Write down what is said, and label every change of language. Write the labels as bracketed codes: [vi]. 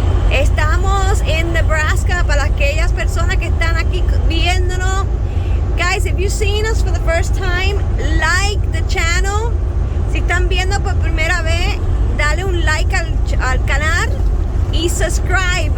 [es] Estamos en Nebraska para aquellas personas que están aquí viéndonos. [en] Guys, if you've seen us for the first time, like the channel. [es] Si están viendo por primera vez, dale un like al canal y subscribe.